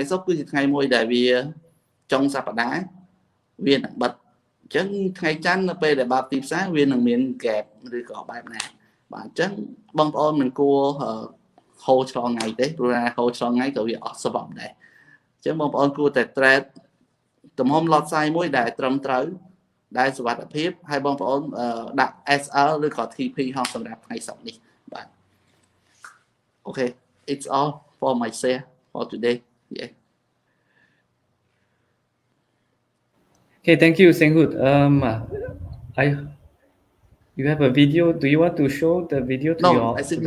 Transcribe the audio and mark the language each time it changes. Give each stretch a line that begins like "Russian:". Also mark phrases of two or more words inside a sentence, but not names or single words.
Khmer: សុក្រគឺជាថ្ងៃមួយដែលវាចុងសប្តាហ៍វានឹងបិទអញ្ចឹងថ្ងៃច័ន្ទនៅពេលដែលបើកទីផ្សារវានឹងមាន gap ឬក៏បែបណាបាទអញ្ចឹងបងប្អូនមិនគួរហូរឆ្លងថ្ងៃទេព្រោះថាហូរឆ្លងថ្ងៃក៏វាអស់ស្វប់ដែរអញ្ចឹងបងប្អូនគួរតែ trade ទំហំ
English: lot size
Khmer: មួយដែលត្រឹមត្រូវដែលសុវត្ថិភាពហើយបងប្អូនដាក់ SL ឬក៏ TP ហោះសម្រាប់ថ្ងៃសុក្រនេះបាទ
English: Okay it's all for my share for today yeah Okay, thank you, Senghut. You have a video. Do you want to show the video to your I think